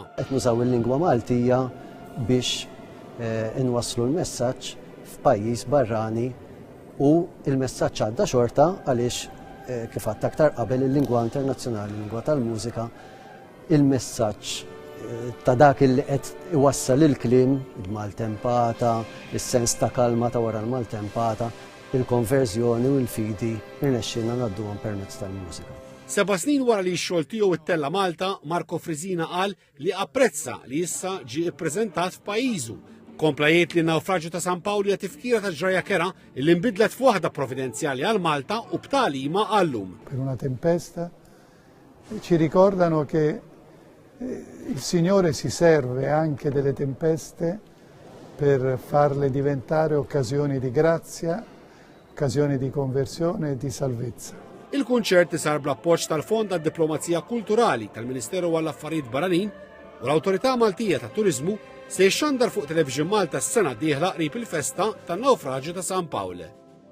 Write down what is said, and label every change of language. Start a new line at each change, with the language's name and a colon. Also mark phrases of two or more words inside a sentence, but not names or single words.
Maltese: Qed nużaw il-lingwa Maltija biex inwasslu l-messaġġ f'pajjiż barrani u l-messaġġ għadda xorta għaliex kif għadt aktar qabel il-lingwa internazzjonali, il-lingwa tal-mużika, il-messaġġ ta' dak li qed iwassal il-kliem, il-maltempata, is-sens ta' kalma ta' wara l-maltempata, il-konverżjoni u l-fidi irnexxinna ngħadduhom permezz tal-mużika. 7 snin wara li x-xogħol tiegħu ittella Malta, Marco Fresina qal li apprezza li issa ġie ppreżentat f'pajjiżu. Kompla jgħid li n-nawfraġġju ta' San Pawl hija tifkira ta' ġraja kera li nbidlet f'waħda provvidenzjali għal Malta u b'talima għallum.
Italian: Per una tempesta ci ricordano che il Signore si serve anche delle tempeste per farle diventare occasioni di grazia, occasioni di conversione e di salvezza.
Maltese: Il-kunċert sar bl-appoġġ tal-Fond għad-Diplomazija Kulturali tal-Ministeru għall-Affarijiet Barranin u l-Awtorità Maltija tat-Turiżmu se jxandar fuq Television Malta s-sena d-dieħla qrib il-festa tan-nawfraġġju ta' San Pawl.